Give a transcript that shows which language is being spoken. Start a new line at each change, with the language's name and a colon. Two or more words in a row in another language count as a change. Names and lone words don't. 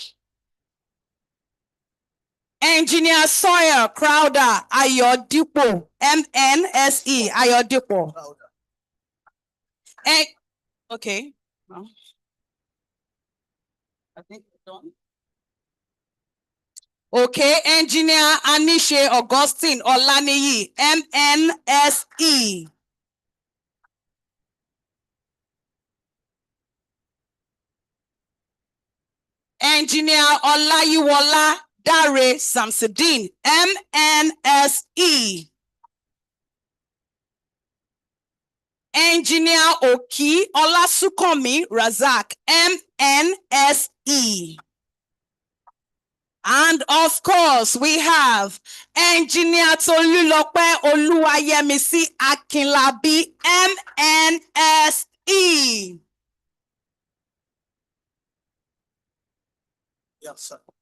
English: Engineer Sawyer Crowder Ayodipo MNSE Ayodipo. Okay. No. I think done. Okay, Engineer Anishe Augustine Olaniyi MNSE. Engineer Olayiwola Dare Samsudeen MNSE. Engineer Oki Olasukomi Razak MNSE. And of course, we have Engineer Tolulope Oluwayemisi Akinlabi MNSE. Yes, sir.